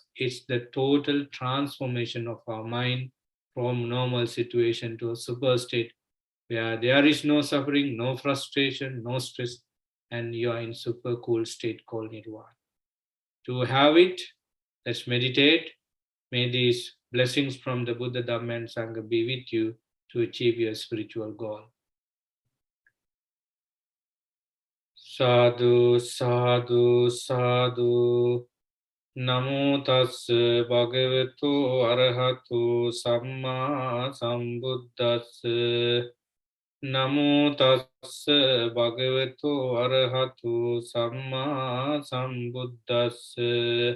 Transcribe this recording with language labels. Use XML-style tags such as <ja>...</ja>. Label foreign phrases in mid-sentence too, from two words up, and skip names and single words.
<en>It's the total transformation of our mind from normal situation to a super state where there is no suffering, no frustration, no stress, and you are in super cool state called Nirvana. To have it, let's meditate. May these blessings from the Buddha, Dhamma, and Sangha be with you to achieve your spiritual goal.</en> <pi>Sadhu, sadhu, sadhu. Namo tassa bhagavato arahato samma sambuddhassa. Namo tassa bhagavato arahato samma sambuddhassa.</pi>